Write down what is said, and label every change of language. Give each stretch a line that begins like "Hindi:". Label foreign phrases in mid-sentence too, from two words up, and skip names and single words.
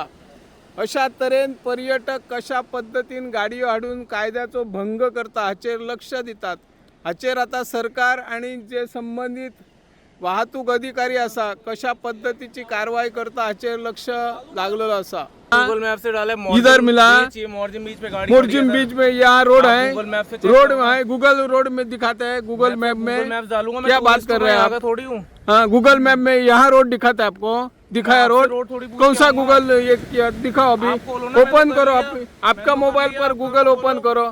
Konkani: अशा तरेन पर्यटक कशा पद्धतीन गाडयो हाडून कायद्याचो भंग करता हाचेर लक्ष दितात। हाचेर आता सरकार आणि जे संबंधित वाहतूक अधिकारी आसा कशा पद्धतीची कारवाई करता हाचेर लक्ष लागलेलो आसा।
Hindi: गूगल मैप से डाला है इधर मिला मोरजिम बीच पे गाड़ी मोरजिम बीच में यहाँ रोड है, गूगल मैप से रोड है, गूगल रोड में दिखाता है, गूगल मैप में डालूंगा। क्या बात कर रहे हैं आप? थोड़ी हूँ। हाँ, गूगल मैप में यहाँ रोड दिखाता है आपको, दिखाया रोड कौन सा? गूगल ये दिखाओ अभी, ओपन करो आपका मोबाइल पर गूगल ओपन करो,